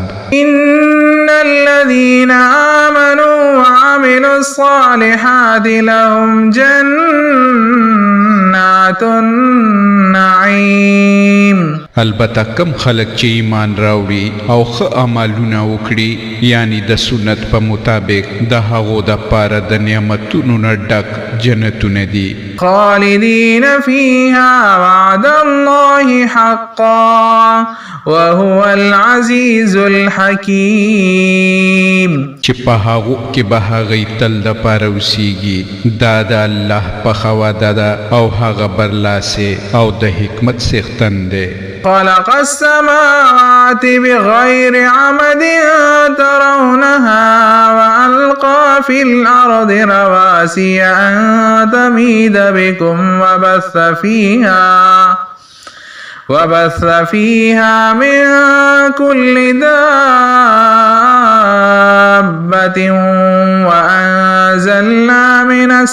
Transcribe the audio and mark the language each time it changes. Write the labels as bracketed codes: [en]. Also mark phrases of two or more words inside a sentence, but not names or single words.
[ar] إن الذين آمنوا وعملوا الصالحات لهم جنات النعيم. [ps] البته کم خلک چې ایمان راوړي او ښه عملونه وکړي یعنی د سنت په مطابق د هغو دپاره د نعمتونو نه ډک جنتونه دي. [ar] خالدين فيها وعد الله حقا وهو العزيز الحكيم. [ps] چې په هغو کې به هغوی تل دپاره اوسیږي. دا د الله پخه وعده ده او هغه برلاسې او د حکمت څښتن دی. [ar] خلق السماوات بغير عمد ترونها وألقى في الأرض رواسي أن تميد بكم وبث فيها من كل دابة وأنزلنا من